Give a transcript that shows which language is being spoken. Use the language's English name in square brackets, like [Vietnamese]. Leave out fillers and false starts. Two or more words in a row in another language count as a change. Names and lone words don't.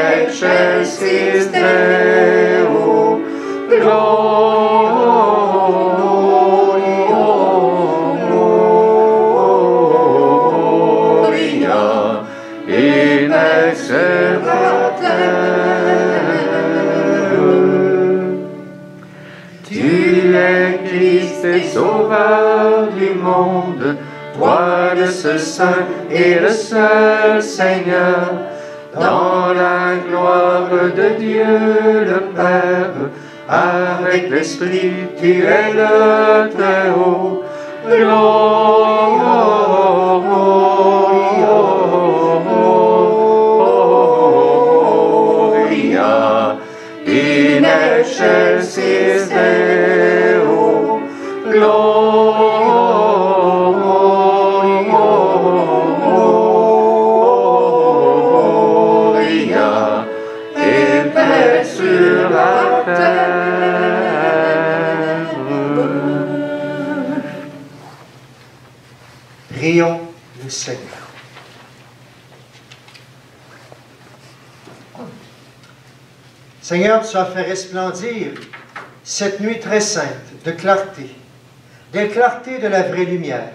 [Latin] excelsis Deo, Gloria in excelsis [French] Tu es Christ et Sauveur du monde, toi le seul Saint et le seul Seigneur, dans la gloire de Dieu le Père, avec l'Esprit, tu es le Très-Haut. [Latin] Gloria in excelsis Deo, Gloria [French] et paix sur la terre. Prions le Seigneur. Seigneur, tu as fait resplendir cette nuit très sainte de clarté de la vraie lumière.